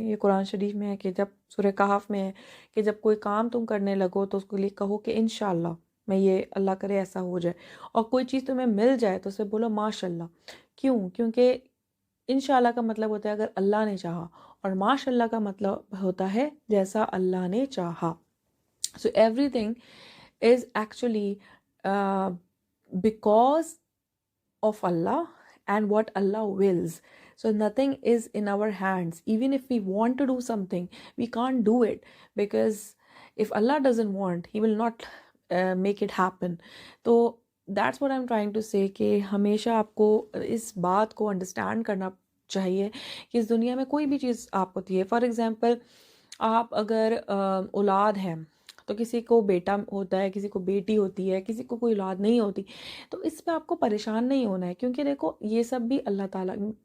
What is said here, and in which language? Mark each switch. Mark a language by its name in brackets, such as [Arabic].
[Urdu] یہ قرآن شریف میں ہے کہ جب سورہ کہف میں ہے کہ جب کوئی کام تم کرنے لگو تو اس کو کہو کہ انشاءاللہ میں یہ اللہ کرے ایسا ہو جائے. اور کوئی چیز تمہیں مل جائے تو اسے بولو ماشاءاللہ. کیونکہ انشاءاللہ کا مطلب ہوتا ہے اگر اللہ نے چاہا، اور ماشاءاللہ کا مطلب ہوتا ہے جیسا اللہ نے چاہا. [English] So everything is actually because of Allah and what Allah wills. So nothing is in our hands. Even if we want to do something, we can't do it because if Allah doesn't want, He will not make it happen. So that's what I'm trying to say [Urdu] کہ ہمیشہ آپ کو اس بات کو understand کرنا چاہیے کہ اس دنیا میں کوئی بھی چیز آپ ہوتی ہے. فار ایگزامپل آپ اگر اولاد ہیں تو کسی کو بیٹا ہوتا ہے، کسی کو بیٹی ہوتی ہے، کسی کو کوئی اولاد نہیں ہوتی. تو اس پہ آپ کو پریشان نہیں ہونا ہے کیونکہ دیکھو یہ سب بھی اللہ تعالیٰ